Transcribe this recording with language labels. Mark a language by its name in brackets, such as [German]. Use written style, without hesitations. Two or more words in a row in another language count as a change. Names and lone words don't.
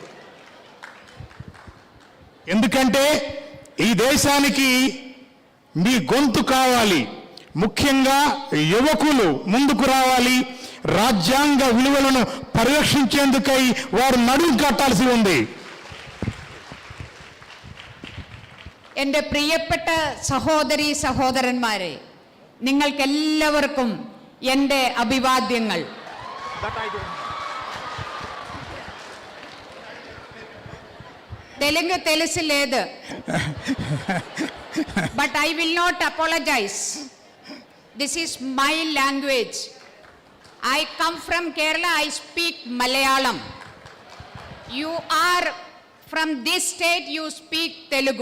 [Telugu] ఎందుకంటే ఈ దేశానికి మీ గొంతు కావాలి. ముఖ్యంగా యువకులు ముందుకు రావాలి. రాజ్యాంగ విలువలను పరిరక్షించేందుకై వారు నడుం కట్టాల్సి ఉంది. [Malayalam] എൻ്റെ പ്രിയപ്പെട്ട സഹോദരി സഹോദരന്മാരെ, നിങ്ങൾക്കെല്ലാവർക്കും എൻ്റെ അഭിവാദ്യങ്ങൾ. [Telugu] తెలుగు తెలుసులేదు, [English] but I will not apologize. This is my language. I come from Kerala, I speak Malayalam. You are from this state, you speak Telugu.